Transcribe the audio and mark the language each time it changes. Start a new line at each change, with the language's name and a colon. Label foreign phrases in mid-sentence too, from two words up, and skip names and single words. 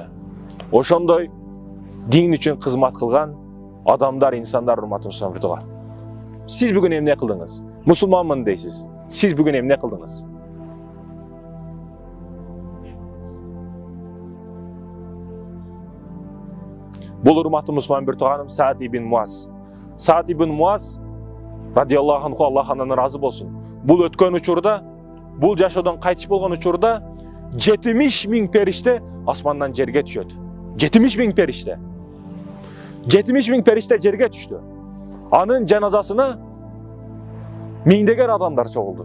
Kyrgyz: Ошондой дин үчүн кызмат кылган адамдар, инсандар урматтуу мусулмандар. Сиз бүгүн эмне кылдыңыз? Мусулманмын дейсиз. Сиз бүгүн эмне кылдыңыз? Бул урматтуу мусулман тууганым Саад ибн Муаз. Саад ибн Муаз
Arabic: رضي الله عنه,
Kyrgyz: Аллах андан ыраазы болсун. Бул өткөн учурда, бул жашоодон кайтыш болгон учурда 70.000 периште асмандан жерге түшөт. 70.000 периште. 70.000 периште жерге түштү. Анын жаназасына миңдеген адамдар чогулду.